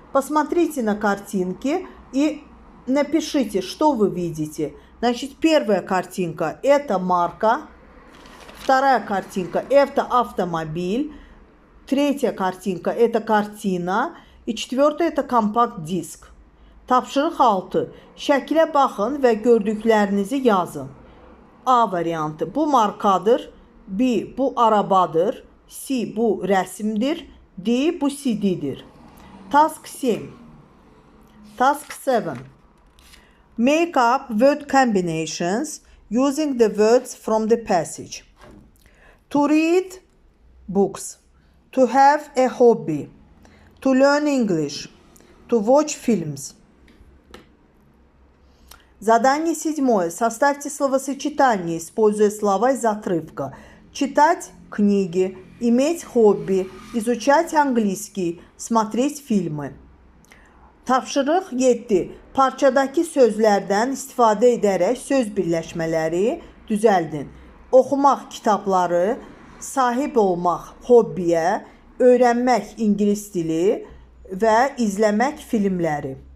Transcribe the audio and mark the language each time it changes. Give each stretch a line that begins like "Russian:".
Russian: Посмотрите на картинки и напишите, что вы видите. Значит, первая картинка – это марка. Вторая картинка – это автомобиль. Третья картинка – это картина. И четвертая – это компакт-диск.
Azerbaijani: Tapşırıq 6. Şəkilə baxın və gördüklərinizi yazın. A variantı. Bu markadır. B. Bu arabadır. C. Bu rəsmdir. D. Bu CD-dir.
English: Task 7. Task 7. Make up word combinations using the words from the passage. To read books. To have a hobby. To learn English. To watch films.
Russian: Задание 7. Составьте словосочетание, используя слова из отрывка. Читать книги, иметь хобби, изучать английский, смотреть фильмы.
Azerbaijani: Tapşırıq 7. Parçadakı sözlərdən istifadə edərək söz birləşmələri düzəldin. Oxumaq kitabları, sahib olmaq hobbiyə, öyrənmək ingilis dili və izləmək filmləri.